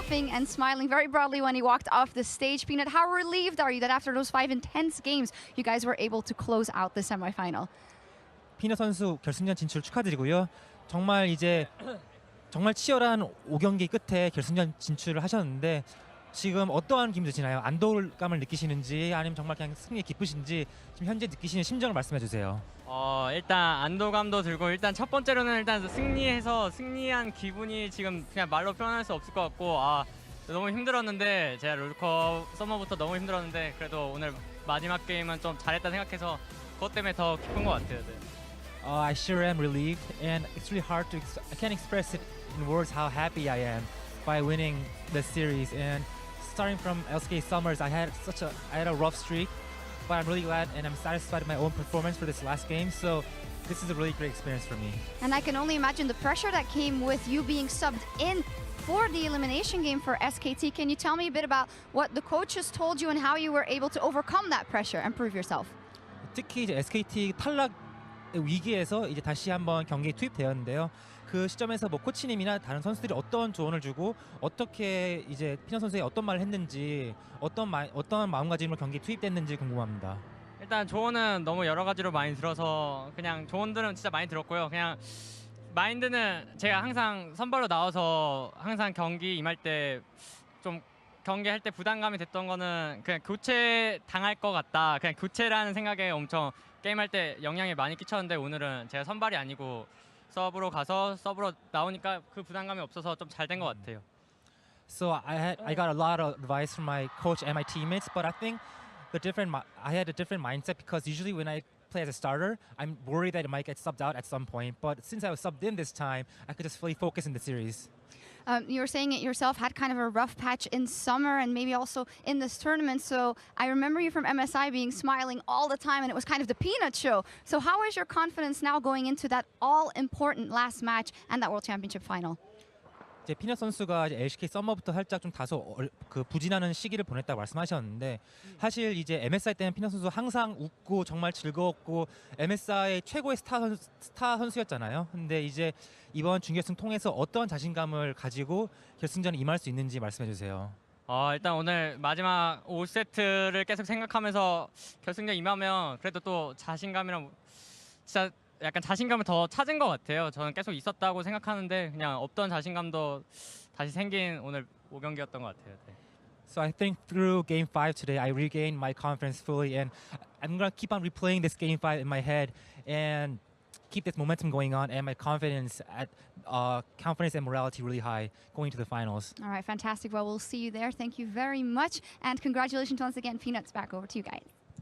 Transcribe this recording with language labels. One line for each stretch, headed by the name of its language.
English: and smiling very broadly when he walked off the stage. Peanut, how relieved are you that after those 5 intense games, you guys were able to close out the semifinal?
Korean: 피넛 선수 결승전 진출 축하드리고요. 정말 이제 정말 치열한 5경기 끝에 결승전 진출을 하셨는데 지금 어떠한 기분 드시나요? 안도감을 느끼시는지 아니면 정말 그냥 승리에 기쁘신지 지금 현재 느끼시는 심정을 말씀해 주세요. 일단 안도감도 들고 일단 첫 번째로는 일단 승리한 기분이 지금 그냥 말로 표현할 수 없을 것 같고 너무 힘들었는데 제가 롤컵 서머부터 너무 힘들었는데 그래도 오늘 마지막 게임은 좀 잘했다 생각해서 그것 때문에 더 기쁜 것 같아요. 네.
English: I sure am relieved, and it's really hard to. I can't express it in words how happy I am by winning the series. And starting from LSK Summers, I had a rough streak, but I'm really glad and I'm satisfied with my own performance for this last game. So this is a really great experience for me. And I can only imagine the pressure that came with you being subbed in for the elimination game for SKT. Can you tell me a bit about what the coaches told you and how you were able to overcome that pressure and prove yourself?
Korean: 특히 이제 SKT 탈락 위기에서 이제 다시 한번 경기에 투입되었는데요. 그 시점에서 뭐 코치님이나 다른 선수들이 어떤 조언을 주고 어떻게 이제 피넛 선수에 어떤 말을 했는지 어떤 마음가짐으로 경기에 투입됐는지 궁금합니다. 일단 조언은 너무 여러 가지로 많이 들어서 그냥 조언들은 진짜 많이 들었고요. 그냥 마인드는 제가 항상 선발로 나와서 항상 경기 임할 때 좀 경기할 때 부담감이 됐던 거는 그냥 교체 당할 것 같다. 그냥 교체라는 생각에 엄청 게임할 때 영향이 많이 끼쳤는데 오늘은 제가 선발이 아니고 서브로 가서 서브로 나오니까 그 부담감이 없어서 좀 잘 된 것 같아요.
English: So I got a lot of advice from my coach and my teammates, but I think I had a different mindset because usually when I play as a starter, I'm worried that it might get subbed out at some point. But since I was subbed in this time, I could just fully focus in the series. You were saying it yourself, had kind of a rough patch in summer and maybe also in this tournament. So I remember you from MSI being smiling all the time and it was kind of the peanut show. So how is your confidence now going into that all-important last match and that World Championship final?
Korean: 이제 피넛 선수가 이제 LCK 서머부터 살짝 좀 다소 그 부진하는 시기를 보냈다고 말씀하셨는데 사실 이제 MSI 때는 피넛 선수 항상 웃고 정말 즐거웠고 MSI 최고의 스타 선수였잖아요. 근데 이제 이번 준결승 통해서 어떤 자신감을 가지고 결승전에 임할 수 있는지 말씀해 주세요. 일단 오늘 마지막 5세트를 계속 생각하면서 결승전 임하면 그래도 또 자신감이랑 진짜 약간 자신감을 더 찾은 것 같아요. 저는 계속 있었다고 생각하는데 그냥 없던 자신감도 다시 생긴 오늘 5경기였던 것 같아요. 네.
English: So I think through Game 5 today, I regained my confidence fully, and I'm gonna keep on replaying this Game 5 in my head and keep this momentum going on, and my confidence and morality really high going to the finals. All right, fantastic. Well, we'll see you there. Thank you very much. And congratulations once again, Peanuts. Back over to you guys.